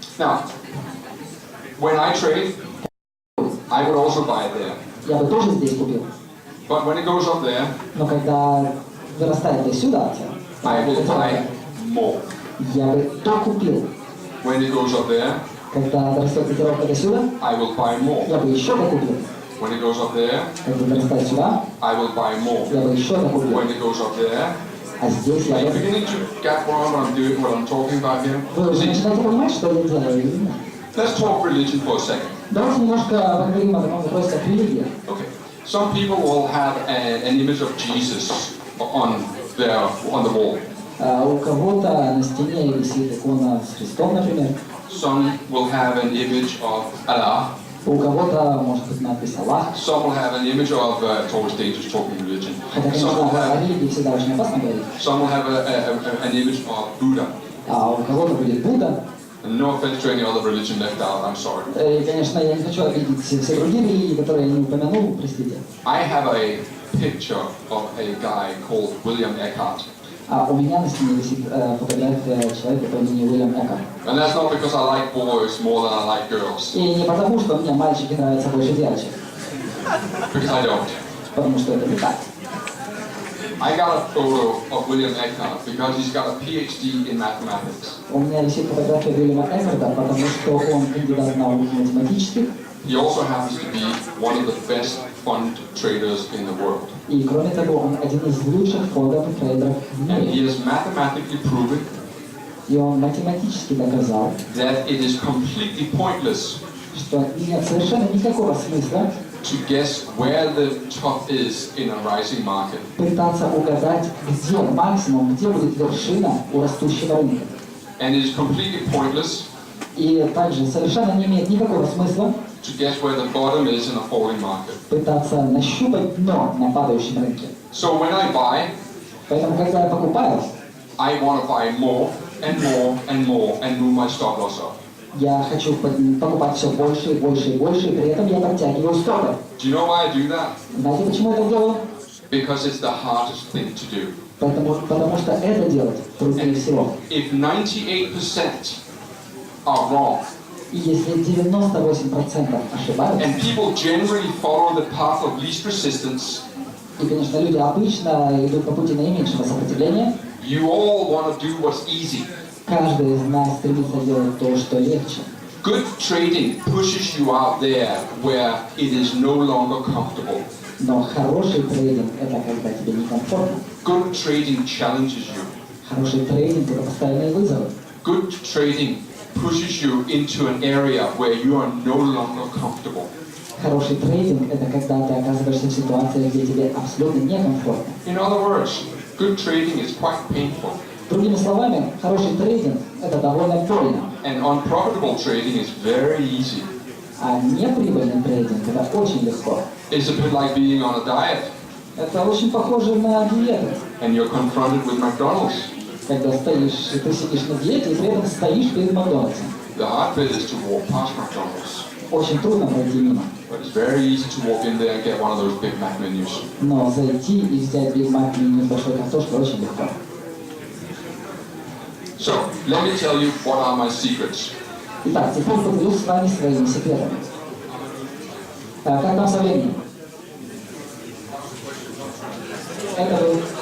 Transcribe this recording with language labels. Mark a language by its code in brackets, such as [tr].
[en] Now, when I trade, I would also buy it there. [ru] Я бы тоже здесь купил. [en] But when it goes up there, [ru] Но когда вырастает до сюда, [en] I will buy more. [ru] я бы то купил. [en] When it goes up there, [ru] Когда дорастет котировка до сюда, [en] I will buy more. [ru] я бы еще докупил. [en] When it goes up there, [ru] Когда дорастает сюда, [en] I will buy more. [ru] я бы еще докупил. [en] When it goes up there, [ru] А здесь я [en] are you [ru] бы... [en] beginning to get what I'm doing, what I'm talking about here? [ru] Вы уже [en] See, [ru] начинаете понимать, что я делаю или нет? [en] let's talk religion for a second. [ru] Давайте немножко поговорим о таком вопросе, как религия. [en] Okay. Some people will have an image of Jesus on the wall. [ru] У кого-то на стене висит икона с Христом, например. [en] Some will have an image of Allah. [ru] У кого-то может быть надпись Аллах. [en] Some will have an image of, it's always dangerous talking religion. [ru] Хотя, [en] Some will [ru] конечно, о [en] have, [ru] религии всегда очень опасно говорить. [en] some will have an image of Buddha. [ru] А у кого-то будет Будда. [en] And no offense to any other religion left out, I'm sorry. [ru] И, конечно, я не хочу обидеть все другие религии, которые я не упомянул, простите. [en] I have a picture of a guy called William Eckhart. [ru] А у меня на стене висит фотография человека по имени Уильям Эккарт. [en] And that's not because I like boys more than I like girls. [ru] И не потому, что мне мальчики нравятся больше девочек, [en] Because I don't. [ru] потому что это не так. [en] I got a photo of William Eckhart because he's got a PhD in mathematics. [ru] У меня висит фотография Уильяма Эккарта, потому что он кандидат наук математических, [en] He also happens to be one of the best fund traders in the world. [ru] и кроме того, он один из лучших фондовых трейдеров в [en] And he [ru] мире. [en] has mathematically proven [ru] И он математически доказал, [en] that it is completely pointless [ru] что нет совершенно никакого смысла [en] to guess where the top is in a rising market. [ru] пытаться угадать, где максимум, где будет вершина у растущего рынка. [en] And it is completely pointless [ru] И также совершенно не имеет никакого смысла [en] to guess where the bottom is in a falling market. [ru] пытаться нащупать дно на падающем рынке. [en] So when I buy, [ru] Поэтому, когда я покупаю, [en] I want to buy more and more and more and move my stop loss up. [ru] я хочу покупать все больше и больше и больше, и при этом я подтягиваю стопы. [en] Do you know why I do that? [ru] Знаете, почему я это делаю? [en] Because it's the hardest thing to do. [ru] Потому что это делать труднее всего. [en] If 98% are wrong, [ru] И если 98% ошибаются, [en] and people generally follow the path of least resistance, [ru] и, конечно, люди обычно идут по пути наименьшего сопротивления, [en] you all want to do what's easy. [ru] каждый из нас стремится делать то, что легче. [en] Good trading pushes you out there where it is no longer comfortable. [ru] Но хороший трейдинг – это когда тебе некомфортно. [en] Good trading challenges you. [ru] Хороший трейдинг – это постоянные вызовы. [en] Good trading pushes you into an area where you are no longer comfortable. [ru] Хороший трейдинг – это когда ты оказываешься в ситуации, где тебе абсолютно некомфортно. [en] In other words, good trading is quite painful. [ru] Другими словами, хороший трейдинг – это довольно больно. [en] And unprofitable trading is very easy. [ru] А неприбыльный трейдинг – это очень легко. [en] It's a bit like being on a diet [ru] Это очень похоже на диету. [en] and you're confronted with McDonald's. [ru] Когда ты сидишь на диете и при этом стоишь перед Макдональдсом. [en] The hard bit is to walk past McDonald's. [ru] Очень трудно пройти мимо. [en] But it's very easy to walk in there and get one of those Big Mac menus. [ru] Но зайти и взять Биг Мак меню с большой картошкой очень легко. [en] So, let me tell you what are my secrets. [ru] Итак, теперь поделюсь с вами своими секретами. Как там со временем? Это вы.